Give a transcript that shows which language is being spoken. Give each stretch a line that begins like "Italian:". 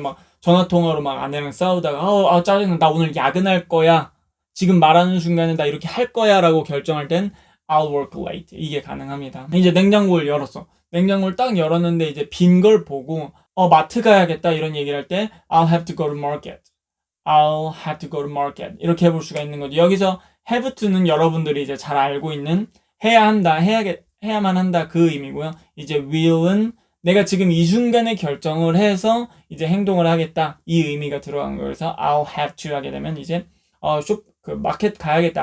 Korean: 막 전화통화로 막 아내랑 싸우다가 짜증나 나 오늘 야근할 거야. 지금 말하는 순간에 나 이렇게 할 거야 라고 결정할 땐
English: I'll work late
Korean: 이게 가능합니다. 이제 냉장고를 열었어. 냉장고를 딱 열었는데 이제 빈 걸 보고 마트 가야겠다 이런 얘기를 할 때
English: I'll have to go to market. I'll have to go to market
Korean: 이렇게 해볼 수가 있는 거죠. 여기서 have to는 여러분들이 이제 잘 알고 있는 해야 한다, 해야만 한다 그 의미고요. 이제 will은 내가 지금 이 순간에 결정을 해서 이제 행동을 하겠다 이 의미가 들어간 거예요. 그래서
English: I'll have to
Korean: 하게 되면 이제 마켓 가야겠다.